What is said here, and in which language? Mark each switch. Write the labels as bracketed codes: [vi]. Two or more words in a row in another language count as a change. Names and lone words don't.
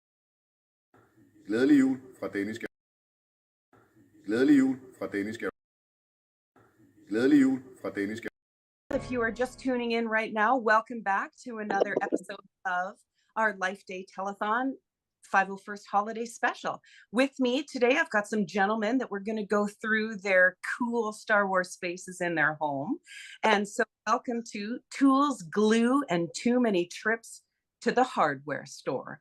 [da] Glædelig jul fra Danish Garrison. Glædelig jul fra Danish Garrison. Glædelig jul fra Danish Garrison. [en] If you are just tuning in right now, welcome back to another episode of our Life Day Telethon 501st Holiday Special. With me today, I've got some gentlemen that we're going to go through their cool Star Wars spaces in their home. And so welcome to Tools, Glue, and Too Many Trips to the Hardware Store.